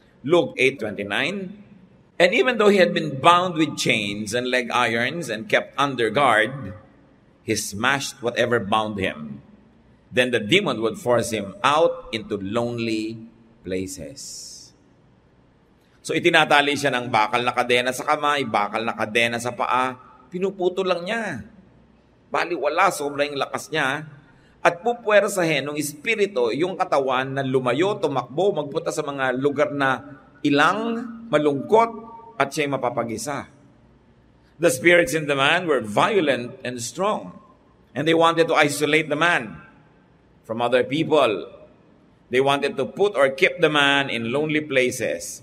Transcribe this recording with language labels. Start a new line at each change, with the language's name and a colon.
English: Luke 8:29. And even though he had been bound with chains and leg irons and kept under guard, he smashed whatever bound him. Then the demon would force him out into lonely places.
Filipino: So itinatali siya ng bakal na kadena sa kamay, bakal na kadena sa paa, pinuputo lang niya. Baliwala, sobrang lakas niya. At pupuwersahin ng espiritu yung katawan na lumayo, tumakbo, magpunta sa mga lugar na ilang, malungkot, at siya'y mapapag-isa.
English: The spirits in the man were violent and strong, and they wanted to isolate the man from other people. They wanted to put or keep the man in lonely places.